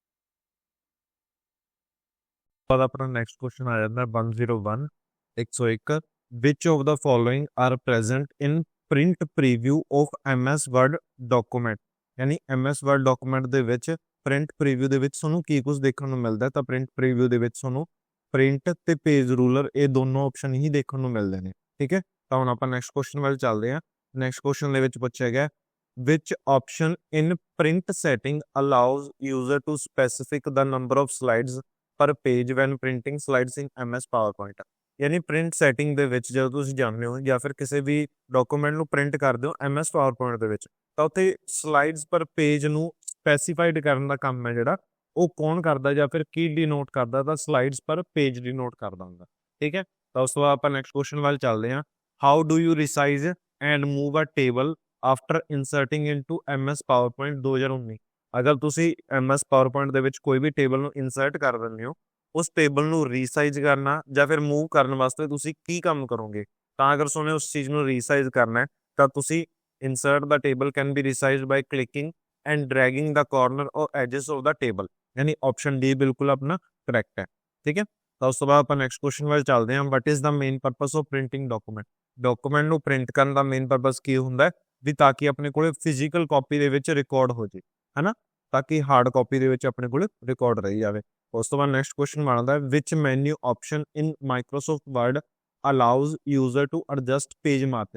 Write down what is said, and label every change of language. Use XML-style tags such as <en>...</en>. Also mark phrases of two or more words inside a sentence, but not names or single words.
<en>ਆਪਣਾ next question</en> <pa>ਆ ਜਾਂਦਾ</pa> <en>101 101 which of the following are present in print preview of MS Word document.</en> <pa>ਯਾਨੀ MS ਵਰਡ ਡਾਕੂਮੈਂਟ ਦੇ ਵਿੱਚ</pa> <en>print preview</en> <pa>ਦੇ ਵਿੱਚ ਤੁਹਾਨੂੰ ਕੀ ਕੁਝ ਦੇਖਣ ਨੂੰ ਮਿਲਦਾ? ਤਾਂ</pa> <en>print preview</en> <pa>ਦੇ ਵਿੱਚ ਤੁਹਾਨੂੰ ਪ੍ਰਿੰਟ ਤੇ</pa> <en>page ruler</en> <pa>ਇਹ ਦੋਨੋਂ ਆਪਸ਼ਨ ਹੀ ਦੇਖਣ ਨੂੰ ਮਿਲਦੇ ਨੇ। ਠੀਕ ਹੈ, ਤਾਂ ਹੁਣ ਆਪਾਂ</pa> <en>next question</en> <pa>ਵੱਲ ਚੱਲਦੇ ਹਾਂ।</pa> <en>next question</en> <pa>ਦੇ ਵਿੱਚ ਪੁੱਛਿਆ ਗਿਆ</pa> <en>which option in print setting allows user to specific the number of slides per page when printing slides in MS PowerPoint।</en> <pa>ਯਾਨੀ</pa> <en>print setting</en> <pa>ਦੇ ਵਿੱਚ ਜਦੋਂ ਤੁਸੀਂ ਜਾਂਦੇ ਹੋ ਜਾਂ ਫਿਰ ਕਿਸੇ ਵੀ ਡਾਕੂਮੈਂਟ ਨੂੰ ਪ੍ਰਿੰਟ ਕਰਦੇ ਹੋ MS PowerPoint ਦੇ ਵਿੱਚ, ਤਾਂ ਉੱਥੇ</pa> <en>slides per page</en> <pa>ਨੂੰ ਸਪੈਸੀਫਾਈਡ ਕਰਨ ਦਾ ਕੰਮ ਹੈ ਜਿਹੜਾ ਉਹ ਕੌਣ ਕਰਦਾ ਜਾਂ ਫਿਰ ਕੀ ਡਿਨੋਟ ਕਰਦਾ? ਤਾਂ</pa> <en>slides per page denote</en> <pa>ਕਰਦਾ ਹੁੰਦਾ। ਠੀਕ ਹੈ, ਤਾਂ ਉਸ ਤੋਂ ਬਾਅਦ ਆਪਾਂ</pa> <en>next question</en> <pa>ਵੱਲ ਚੱਲਦੇ ਹਾਂ।</pa> <en>How do you resize and move a table after inserting into MS PowerPoint 2019.</en> <pa>ਅਗਰ ਤੁਸੀਂ MS PowerPoint ਦੇ ਵਿੱਚ ਕੋਈ ਵੀ ਟੇਬਲ ਨੂੰ ਇਨਸਰਟ ਕਰ ਦਿੰਦੇ ਹੋ, ਉਸ ਟੇਬਲ ਨੂੰ ਰੀਸਾਈਜ਼ ਕਰਨਾ ਜਾਂ ਫਿਰ ਮੂਵ ਕਰਨ ਵਾਸਤੇ ਤੁਸੀਂ ਕੀ ਕੰਮ ਕਰੋਗੇ? ਤਾਂ ਅਗਰ ਤੁਹਾਨੂੰ ਉਸ ਚੀਜ਼ ਨੂੰ ਰੀਸਾਈਜ਼ ਕਰਨਾ ਹੈ ਤਾਂ ਤੁਸੀਂ</pa> <en>insert the table can be resized by clicking and dragging the corner or edges of the table।</en> <hi>यानी ऑप्शन डी बिल्कुल अपना करेक्ट है। ठीक है,</hi> <pa>ਤਾਂ ਉਸ ਤੋਂ ਬਾਅਦ ਆਪਾਂ</pa> <en>next question</en> <pa>ਵੱਲ ਚੱਲਦੇ ਹਾਂ।</pa> <en>what is the main purpose of printing document.</en> <pa>ਡਾਕੂਮੈਂਟ ਨੂੰ ਪ੍ਰਿੰਟ ਕਰਨ ਦਾ</pa> <en>main purpose</en> <pa>ਕੀ ਹੁੰਦਾ ਹੈ ਵੀ ਤਾਂ ਕਿ ਆਪਣੇ ਕੋਲੇ</pa> <en>physical copy</en> <pa>ਦੇ ਵਿੱਚ ਰਿਕਾਰਡ ਹੋ ਜੇ, ਹਨਾ, ਤਾਂ ਕਿ</pa> <en>hard copy</en> <pa>ਦੇ ਵਿੱਚ ਆਪਣੇ ਕੋਲੇ ਰਿਕਾਰਡ ਰਹੀ ਜਾਵੇ। ਉਸ ਤੋਂ ਬਾਅਦ</pa> <en>next question</en> <pa>ਬਣਦਾ ਹੈ</pa> <en>which menu option in Microsoft Word allows user to adjust page margin.</en>